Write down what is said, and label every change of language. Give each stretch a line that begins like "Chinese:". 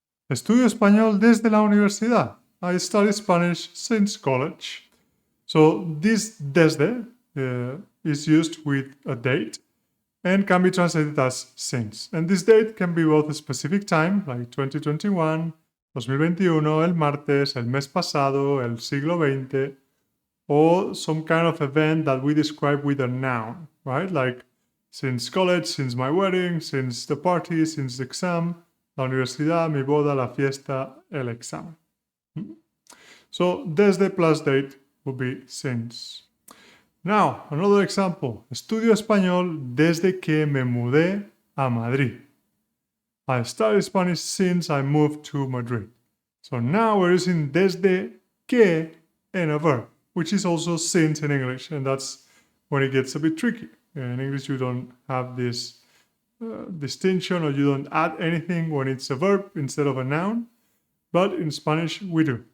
Spanish: Estudio español desde la universidad.
English: I study Spanish since college. So this desde is used with a date and can be translated as since. And this date can be both a specific time, like 2021, 2021,
Spanish: el martes, el mes pasado, el siglo XX,
English: or some kind of event that we describe with a noun, right? Like since college, since my wedding, since the party, since the exam,
Spanish: la universidad, mi boda, la fiesta, el examen.
English: So desde plus date will be since. Now, another example.
Spanish: Estudio español desde que me mudé a Madrid.
English: I studied Spanish since I moved to Madrid. So now we're using desde que and a verb, which is also since in English, and that's when it gets a bit tricky. In English, you don't have this distinction, or you don't add anything when it's a verb instead of a noun, but in Spanish, we do.